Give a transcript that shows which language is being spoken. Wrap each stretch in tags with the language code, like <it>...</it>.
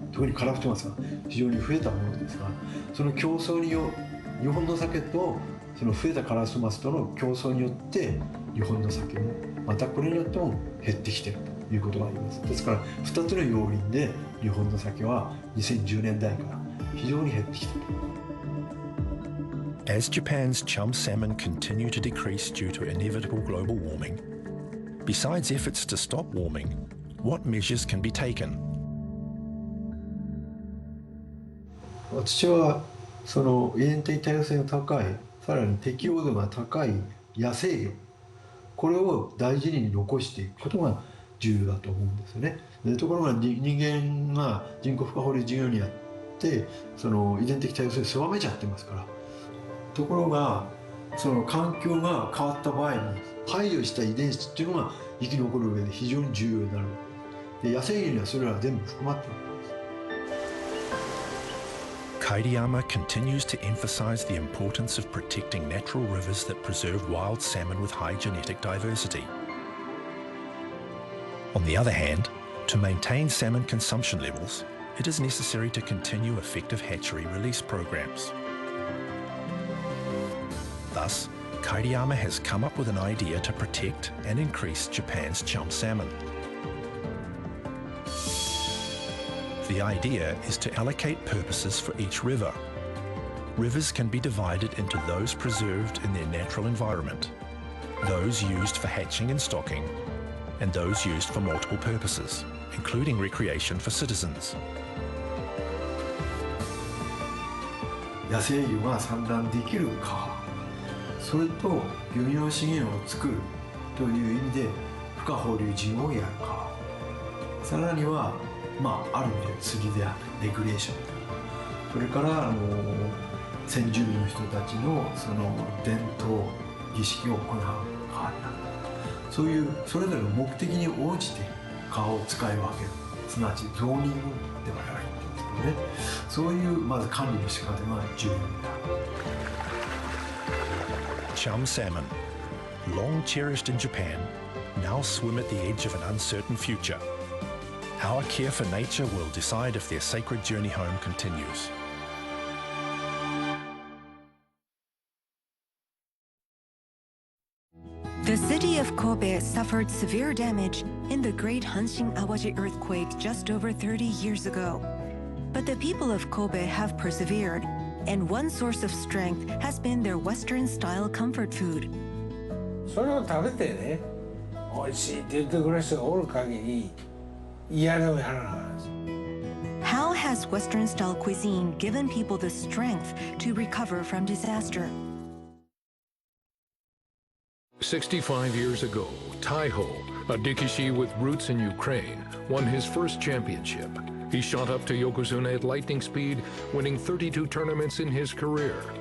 <ja>特にカラフトマスが非常に増えたものですが、その競争によ日本の鮭とその増えたカラフトマスとの競争によって日本の鮭もまたこれによっても減ってきているということがあります。ですから2つの要因で日本の鮭は2010年代から非常に減ってきている。</ja> <en>As Japan's chum salmon continue to decrease due to inevitable global warming, besides efforts to stop warming, what measures can be taken?</en> <ja>私はその遺伝的多様性が高い、さらに適応度が高い野生魚、これを大事に残していくことが重要だと思うんですよね。でところが人間が人工孵化放流事業にやってその遺伝的多様性を狭めちゃってますから、ところがその環境が変わった場合に排除した遺伝子っていうのが生き残る上で非常に重要になる。で野生魚にはそれら全部含まっている。</ja> <en>Kairiyama continues to emphasize the importance of protecting natural rivers that preserve wild salmon with high genetic diversity. On the other hand, to maintain salmon consumption levels, it is necessary to continue effective hatchery release programs. Thus, Kairiyama has come up with an idea to protect and increase Japan's chum salmon. The idea is to allocate purposes for each river. Rivers can be divided into those preserved in their natural environment, those used for hatching and stocking, and those used for multiple purposes, including recreation for citizens.</en> <ja>野生魚が産卵できる川、それと漁業資源を作るという意味で孵化放流事業をやる川、さらにはある意味で釣りであるレクリエーション、それから先住民の人たちのその伝統儀式を行う川になる。そういうそれぞれの目的に応じて川を使い分ける、すなわちゾーニングで我々は言ってますけどね、そういうまず管理の仕方が重要になる。</ja> <en>Chum salmon, long cherished in Japan, now swim at the edge of an uncertain future. Our care for nature will decide if their sacred journey home continues. The city of Kobe suffered severe damage in the Great Hanshin Awaji earthquake just over 30 years ago. But the people of Kobe have persevered, and one source of strength has been their Western-style comfort food.</en> <ja>それを食べてね、美味しいって言ってくれる人がおる限り、嫌でもやらないんです。</ja> <en>How has Western-style cuisine given people the strength to recover from disaster? 65 years ago, Taiho, a Dikishi with roots in Ukraine, won his first championship. He shot up to Yokozuna at lightning speed, winning 32 tournaments in his career.</en>